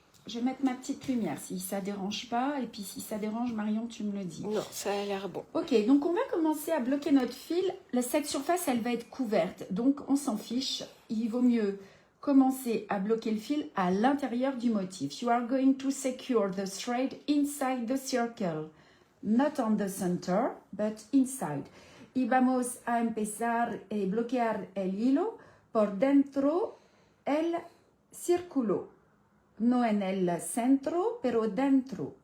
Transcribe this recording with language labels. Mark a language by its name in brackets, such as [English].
[French] Je vais mettre ma petite lumière si ça dérange pas. Et puis si ça dérange, Marion, tu me le dis. Non, ça a l'air bon. Ok, donc on va commencer à bloquer notre fil. Cette surface, elle va être couverte. Donc on s'en fiche. Il vaut mieux commencer à bloquer le fil à l'intérieur du motif. [English] You are going to secure the thread inside the circle. Not on the center, but inside. [Spanish] Y vamos a empezar a bloquear el hilo por dentro el círculo. No en el centro, pero dentro.